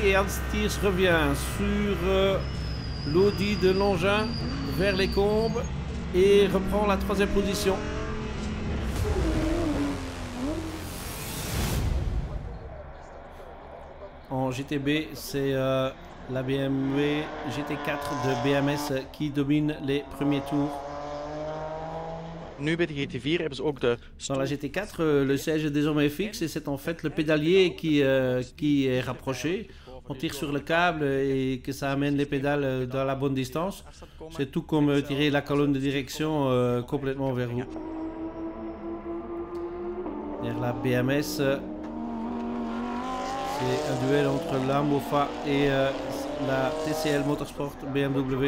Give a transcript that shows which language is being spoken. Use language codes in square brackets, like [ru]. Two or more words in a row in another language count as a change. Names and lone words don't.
[fr] Et Hans Thiers revient sur l'Audi de Langin vers les combes et reprend la 3e position. En GTB, c'est la BMW GT4 de BMS qui domine les premiers tours. [nl] Nu bij de GT4 hebben ze ook de... [fr] Dans la GT4, le siège est désormais fixe et c'est en fait le pédalier qui est rapproché. On tire sur le câble et que ça amène les pédales dans la bonne distance. C'est tout comme tirer la colonne de direction complètement vers vous. Vers la BMS, c'est un duel entre la Mofa et la TCL Motorsport BMW.